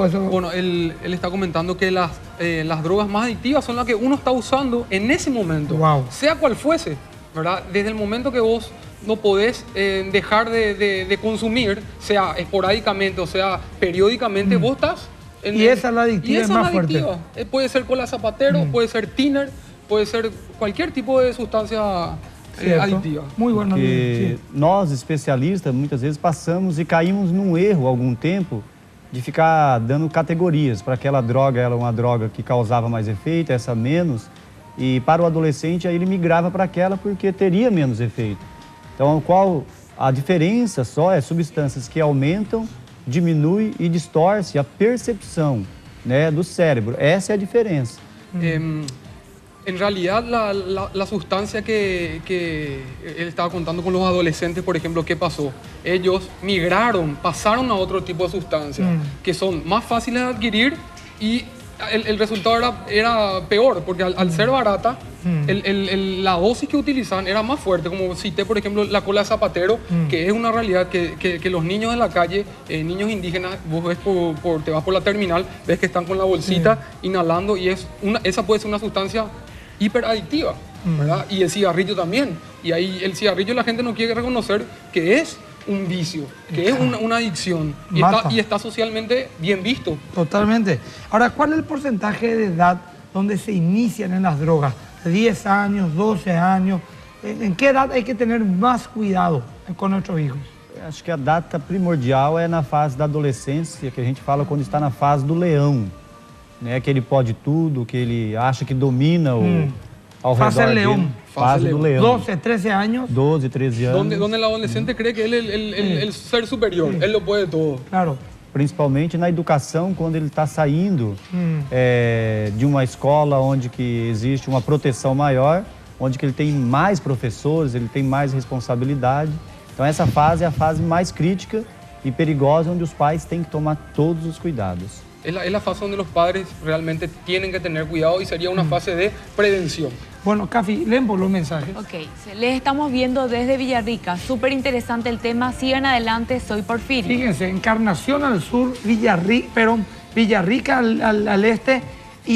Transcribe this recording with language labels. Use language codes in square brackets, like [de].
[es] Bueno, él está comentando que las drogas más adictivas son las que uno está usando en ese momento, sea cual fuese, ¿verdad? Desde el momento que vos no podés dejar de consumir, sea esporádicamente o sea periódicamente, vos estás... Y esa es la adictiva, es más fuerte. Puede ser cola zapatero, puede ser thinner, puede ser cualquier tipo de sustancia aditiva. Muy bueno. [pt] Porque nós, especialistas, muitas vezes passamos e caímos num erro há algum tempo de ficar dando categorias. Para aquela droga, ela é uma droga que causava mais efeito, essa menos. E para o adolescente, aí ele migrava para aquela porque teria menos efeito. Então, qual a diferença só é substâncias que aumentam, diminui e distorce a percepção, né, do cérebro. Essa é a diferença. [es] En realidad, la sustancia que él estaba contando con los adolescentes, por ejemplo, ¿qué pasó? Ellos migraron, pasaron a otro tipo de sustancias que son más fáciles de adquirir y el resultado era peor, porque al ser barata, la dosis que utilizaban era más fuerte. Como cité, por ejemplo, la cola zapatero, que es una realidad que los niños de la calle, niños indígenas, vos ves te vas por la terminal, ves que están con la bolsita inhalando y esa puede ser una sustancia hiperadictiva, ¿verdad? Y el cigarrillo también. Y ahí el cigarrillo la gente no quiere reconocer que es un vicio, que es una adicción y está socialmente bien visto. Totalmente. Ahora, ¿cuál es el porcentaje de edad donde se inician en las drogas? 10 años, 12 años. ¿En qué edad hay que tener más cuidado con nuestros hijos? [pt] Acho que a data primordial é na fase da adolescência, que a gente fala quando está na fase do leão, né? Que ele pode tudo, que ele acha que domina ao redor dele. Fase do leão. [es] 12, 13 años. [pt] 12, 13 anos. [es] Donde el adolescente cree que él es el ser superior, él lo puede todo. Claro. [pt] Principalmente na educação, quando ele está saindo de uma escola onde que existe uma proteção maior, onde que ele tem mais professores, ele tem mais responsabilidade. Então essa fase é a fase mais crítica e perigosa, onde os pais têm que tomar todos os cuidados. [es] Es la fase donde los padres realmente tienen que tener cuidado y sería una fase de prevención. Bueno, Cafi, leen por los mensajes. Ok, les estamos viendo desde Villarrica. Súper interesante el tema. Sigan adelante, soy Porfirio. Fíjense, Encarnación al sur, Villarrica al este y